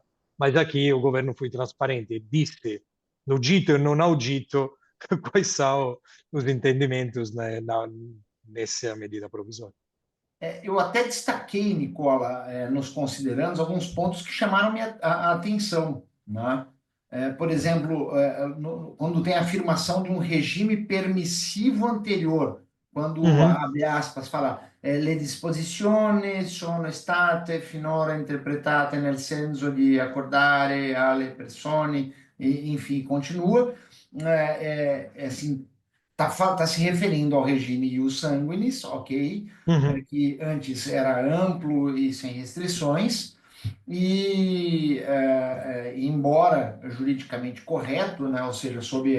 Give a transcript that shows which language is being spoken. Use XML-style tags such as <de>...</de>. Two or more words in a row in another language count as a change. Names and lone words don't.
<pt>Mas aqui o governo foi transparente e disse, no dito e non audito, quais são os entendimentos, né, nessa medida provisória. Eu até destaquei, Nicola, nos considerandos, alguns pontos que chamaram minha a atenção, né? Por exemplo, quando tem a afirmação de um regime permissivo anterior, quando, Uhum, abre aspas, fala</pt> <it>le disposizioni sono state finora interpretate nel senso di accordare alle persone, e,</it> <pt>enfim, continua, assim, tá se referindo ao regime</pt> <la>ius sanguinis,</la> <pt>ok? uhum, Que antes era amplo e sem restrições, e embora juridicamente correto, né, ou seja, sob</pt>